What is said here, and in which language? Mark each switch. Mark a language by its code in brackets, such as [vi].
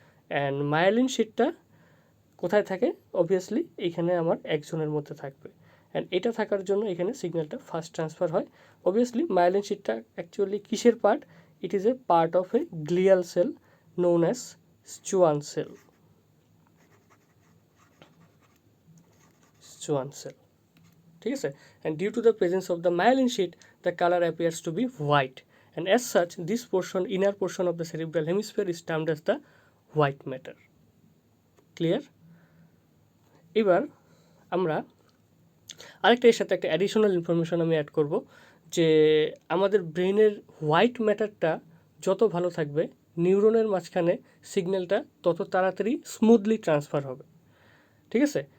[bn] And myelin শিটটা কোথায় থাকে? Obviously এইখানে আমার একজনের মধ্যে থাকবে, অ্যান্ড এটা থাকার জন্য এখানে সিগন্যালটা ফাস্ট ট্রান্সফার হয়। অবভিয়াসলি মায়েলিন শিটটা অ্যাকচুয়ালি কিসের part? [en] It is a part of a glial cell known as Schwann cell. Schwann cell, ঠিক আছে? And due to the presence of the myelin sheet, the color appears to be white, and as such, this portion, inner portion of the cerebral hemisphere is termed as the white matter. Clear? [bn] এবার আমরা আরেকটা এর সাথে একটা additional information আমি add করব, যে আমাদের ব্রেনের হোয়াইট ম্যাটারটা যত ভালো থাকবে, নিউরনের মাঝখানে সিগন্যালটা তত তাড়াতাড়ি স্মুথলি ট্রান্সফার হবে, ঠিক আছে?